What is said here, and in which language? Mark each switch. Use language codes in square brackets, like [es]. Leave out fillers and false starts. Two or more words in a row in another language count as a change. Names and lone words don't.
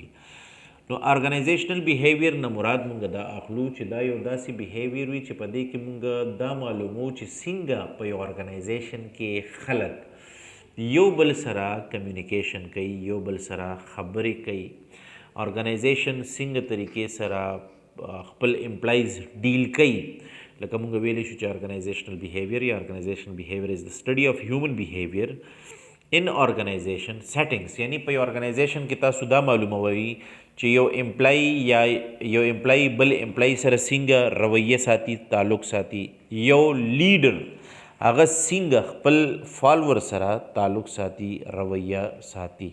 [ps] نو [en] organizational behavior [ps] نه مراد مونږ دا اخلو چې دا یو داسې بیهیویر وي چې په دې کې مونږ دا معلومو چې څنګه په یو ارګنایزیشن کې خلک یو بل سره کمیونیکیشن کوي یو بل سره خبرې کوي ارګنایزیشن څنګه طریقې سره خپل امپلایز ډیل کوي. لکه مونږ ویلی شو چې [en] organizational behavior [ps] یا [en] organizational behavior is the study of human behavior in organization settings [ps] یعنی په یو ارګنایزیشن کې تاسو دا معلوموي چې یو امپلای یا یو امپلای بل امپلای سره څنګه رویه ساتي تعلق ساتي یو لیډر هغه څنګه خپل فالوور سره تعلق ساتي رویه ساتي.